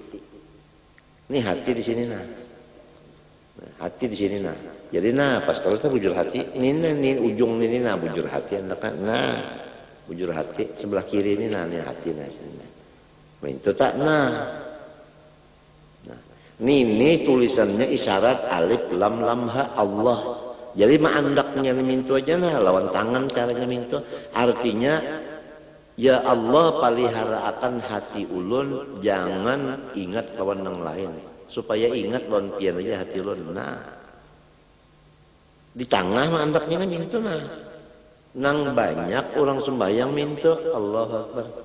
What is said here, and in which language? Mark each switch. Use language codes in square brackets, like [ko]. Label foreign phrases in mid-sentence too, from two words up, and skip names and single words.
[bjn] Ini hati di sini hati di sini Jadi pas kalau kita bujur hati ini ujung ini bujur hati andakan bujur hati sebelah kiri ini hati sini. Itu tak ini tulisannya isyarat [ar] ألف لام لام هاء [bjn] Allah. Jadi andaknya mintu aja lawan tangan caranya mintu. Artinya ya Allah palihara akan hati ulun, jangan ingat lawan yang lain. Supaya ingat lawan pian aja hati ulun. Di tengah andaknya mintu nang banyak orang sembahyang mintu [ar] الله أكبر.